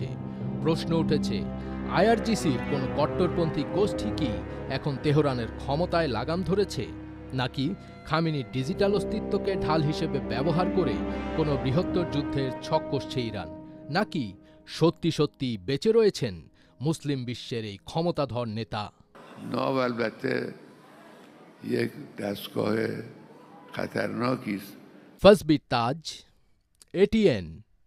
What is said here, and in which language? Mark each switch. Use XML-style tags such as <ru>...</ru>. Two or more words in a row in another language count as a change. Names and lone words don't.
<bn>প্রশ্ন উঠেছে, আইআরজিসির কোনো কট্টরপন্থী গোষ্ঠী কি এখন তেহরানের ক্ষমতায় লাগাম ধরেছে, নাকি খামেনির ডিজিটাল অস্তিত্বকে ঢাল হিসেবে ব্যবহার করে কোনো বৃহত্তর যুদ্ধের ছক কষছে ইরান, নাকি সত্যি সত্যি বেঁচে রয়েছেন মুসলিম বিশ্বের এই ক্ষমতাধর নেতা?</bn> <fa>ناو البته یک دستگاه خطرناکی است.</fa> <bn>ফজবি তাজ, এটিএন।</bn>